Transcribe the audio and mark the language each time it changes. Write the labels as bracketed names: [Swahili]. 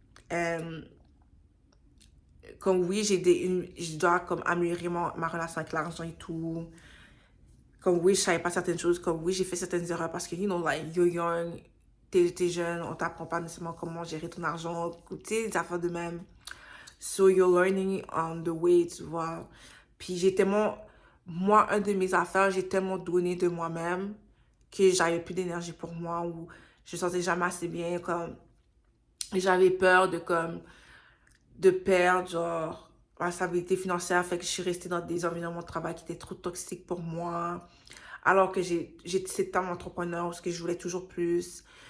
[French] And, comme oui, je dois, comme, améliorer ma relation avec l'argent et tout. Comme oui, je savais pas certaines choses. Comme oui, j'ai fait certaines erreurs parce que, [English] you know, like, you're young, [French] t'es jeune, on t'apprend pas nécessairement comment gérer ton argent. Tu sais, des affaires de même. [English] So you're learning on the way, [French] tu vois. Puis j'ai tellement, moi, un de mes affaires, j'ai tellement donné de moi-même que j'avais plus d'énergie pour moi ou je me sentais jamais assez bien, comme, j'avais peur de, comme, de perdre, genre, ma stabilité financière, fait que je suis restée dans des environnements de travail qui étaient trop toxiques pour moi, alors que j'étais cet homme entrepreneur parce que je voulais toujours plus.